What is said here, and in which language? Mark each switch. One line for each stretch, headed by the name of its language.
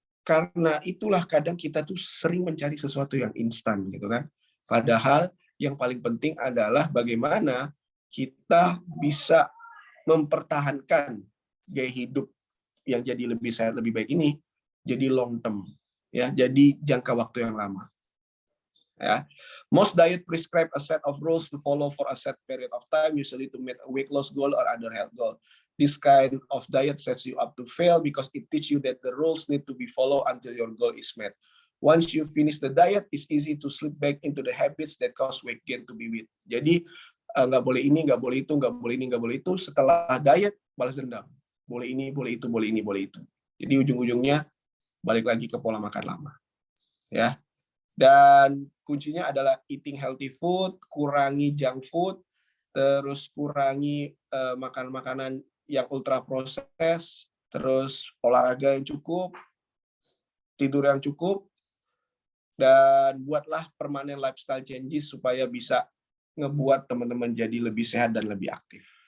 Indonesian: Karena itulah kadang kita tuh sering mencari sesuatu yang instan gitu kan. Padahal yang paling penting adalah bagaimana kita bisa mempertahankan gaya hidup yang jadi lebih sehat, lebih baik ini jadi long term. Ya, jadi jangka waktu yang lama. Ya.
English: Most diet prescribe a set of rules to follow for a set period of time, usually to meet a weight loss goal or other health goal. This kind of diet sets you up to fail because it teaches you that the rules need to be followed until your goal is met. Once you finish the diet, it's easy to slip back into the habits that cause weight gain to be with.
Indonesian: Jadi nggak boleh ini, nggak boleh itu, nggak boleh ini, nggak boleh itu. Setelah diet, balas dendam. Boleh ini, boleh itu, boleh ini, boleh itu. Jadi ujung-ujungnya balik lagi ke pola makan lama. Ya. Dan kuncinya adalah
English: eating healthy food,
Indonesian: kurangi junk food, terus kurangi makan makanan yang ultra proses, terus olahraga yang cukup, tidur yang cukup, dan buatlah
English: permanent lifestyle changes
Indonesian: supaya bisa ngebuat teman-teman jadi lebih sehat dan lebih aktif.